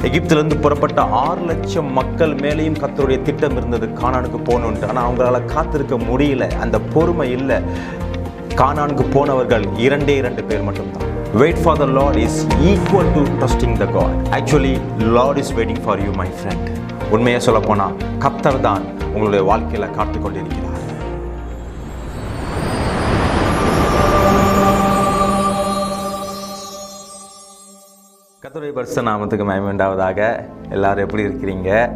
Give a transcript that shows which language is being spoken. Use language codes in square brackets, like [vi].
[ta] எகிப்திலிருந்து புறப்பட்ட 6 லட்சம் மக்கள் மேலேயும் கர்த்தருடைய திட்டம் இருந்தது கானானுக்கு போகணுன்ட்டு. ஆனால் அவங்களால காத்திருக்க முடியல, அந்த பொறுமை இல்லை. கானானுக்கு போனவர்கள் 2 பேர் மட்டும்தான். [en] Wait for the Lord is equal to trusting the God. Actually, Lord is waiting for you, my friend. [ta] உண்மையை சொல்ல போனா கர்த்தர் தான் உங்களுடைய வாழ்க்கையில காத்து கொண்டிருக்கிறார். கர்த்தருடைய பரிசுத்த நாமத்துக்கு மகிமை உண்டாவதாக. எல்லாரும் எப்படி இருக்கிறீங்க?